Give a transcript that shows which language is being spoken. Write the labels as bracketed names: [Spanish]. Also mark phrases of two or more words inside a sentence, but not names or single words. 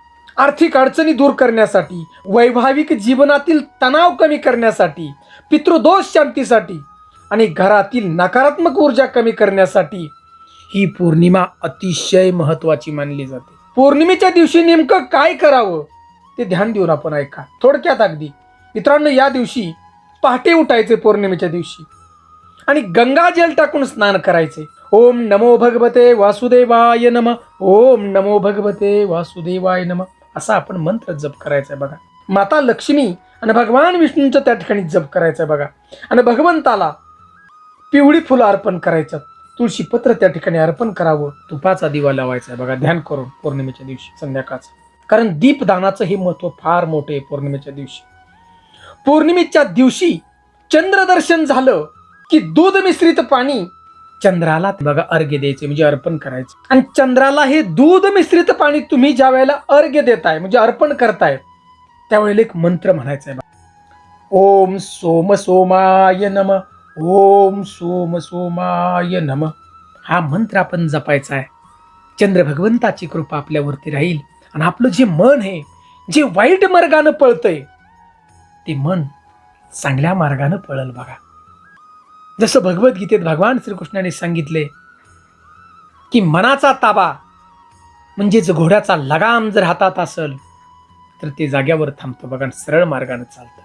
[Marathi] आर्थिक अडचणी दूर करण्यासाठी, वैवाहिक जीवनातील तणाव कमी करण्यासाठी, पितृदोष शांतीसाठी आणि घरातील नकारात्मक ऊर्जा कमी करण्यासाठी ही पौर्णिमा अतिशय महत्त्वाची मानली जाते. पौर्णिमेच्या दिवशी नेमकं काय करावं ते ध्यान देऊन आपण ऐका. थोडक्यात अगदी मित्रांनो, या दिवशी पहाटे उठायचे पौर्णिमेच्या दिवशी आणि गंगाजल टाकून स्नान करायचे. [Sanskrit] ओम नमो भगवते वासुदेवाय नमः, ओम नमो भगवते वासुदेवाय नमः [Marathi] असा आपण मंत्र जप करायचा आहे. बघा, माता लक्ष्मी आणि भगवान विष्णूंचं त्या ठिकाणी जप करायचं आहे. बघा, आणि भगवंताला पिवळी फुलं अर्पण करायचं, तुळशी पत्र त्या ठिकाणी अर्पण करावं, तुपाचा दिवा लावायचा आहे. बघा, ध्यान करून पौर्णिमेच्या दिवशी संध्याकाळचं, कारण दीपदानाचं हे महत्त्व फार मोठे आहे. पौर्णिमेच्या दिवशी, पौर्णिमेच्या दिवशी चंद्रदर्शन झालं की दूध मिश्रित पाणी चंद्राला बघा अर्घ्य द्यायचे म्हणजे अर्पण करायचं. आणि चंद्राला हे दूध मिश्रित पाणी तुम्ही ज्या वेळेला अर्घ्य देताय म्हणजे अर्पण करताय त्यावेळेला एक मंत्र म्हणायचा आहे. [Sanskrit] ओम सोम सोमाय नम, ओम सोम सोमाय नम. [Marathi] हा मंत्र आपण जपायचा आहे. चंद्र भगवंताची कृपा आपल्यावरती राहील आणि आपलं जे मन आहे जे वाईट मार्गानं पळतंय ते मन चांगल्या मार्गानं पळल बघा. जसं भगवद्गीतेत भगवान श्रीकृष्णाने सांगितले की मनाचा ताबा म्हणजेच घोड्याचा लगाम जर हातात असेल तर ते जाग्यावर थांबतं बघा, सरळ मार्गाने चालतं.